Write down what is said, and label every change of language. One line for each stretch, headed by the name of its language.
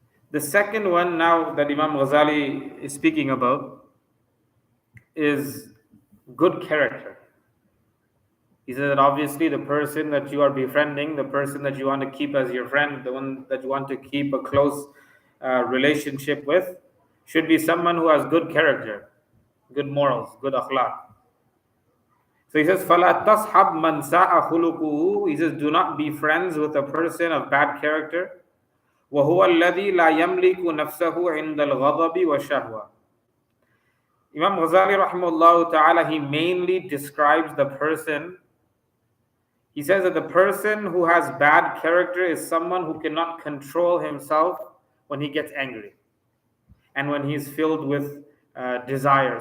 English: The second one now that Imam Ghazali is speaking about is good character. He says that obviously the person that you are befriending, the person that you want to keep as your friend, the one that you want to keep a close relationship with, should be someone who has good character, good morals, good akhlaq. So he says,
Arabic: فَلَا تَصْحَبْ مَنْ سَاءَ خُلُقُهُ.
English: He says, do not be friends with a person of bad character.
Arabic: وَهُوَ الَّذِي لَا يَمْلِكُ نَفْسَهُ عِنْدَ الْغَضَبِ وَالشَّهْوَةِ.
English: Imam Ghazali rahimahullah ta'ala, he mainly describes the person. He says that the person who has bad character is someone who cannot control himself when he gets angry and when he is filled with desire.